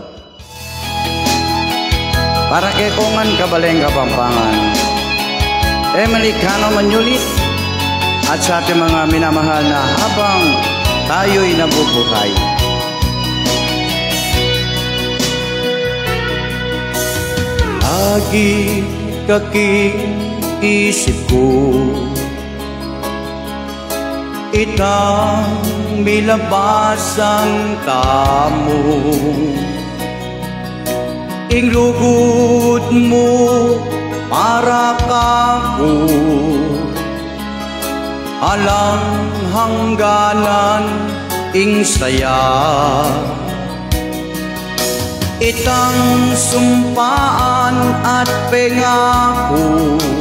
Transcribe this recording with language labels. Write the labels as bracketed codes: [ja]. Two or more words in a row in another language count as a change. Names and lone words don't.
[tl] Para kay Kongan Kabaleng Kapampangan, Emily Cano Manulit, at sa ating mga minamahal na habang tayo'y nabubuhay. [pam] Agi kaki-isip ko, itang milabasang tamo, inglugod mo para kako, alang hangganan ing saya, itang sumpaan at pengako,